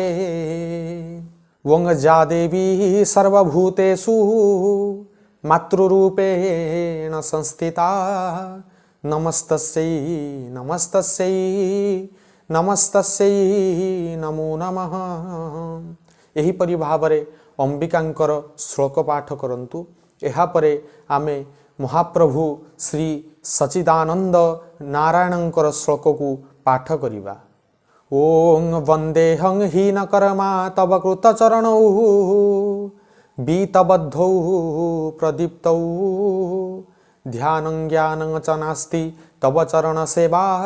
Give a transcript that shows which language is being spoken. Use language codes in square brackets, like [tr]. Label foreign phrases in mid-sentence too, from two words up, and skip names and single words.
[sa] वं जा देवी सर्वभूतेषु मातृरूपेण संस्थिता नमस्तस्यै नमस्तस्यै नमस्तस्यै नमो नमः। [or] ଏହିପରି ଭାବରେ ଅମ୍ବିକାଙ୍କର ଶ୍ଳୋକ ପାଠ କରନ୍ତୁ। ଏହାପରେ ଆମେ ମହାପ୍ରଭୁ ଶ୍ରୀ ସଚ୍ଚିଦାନନ୍ଦ ନାରାୟଣଙ୍କର ଶ୍ଳୋକ କୁ ପାଠ କରିବା। [sa] ओं वंदेहं हीनकर्मा तव कृतचरणौ बीतबद्धौ प्रदीप्तौ ध्यानं ज्ञानं च नास्ति तव चरण सेवा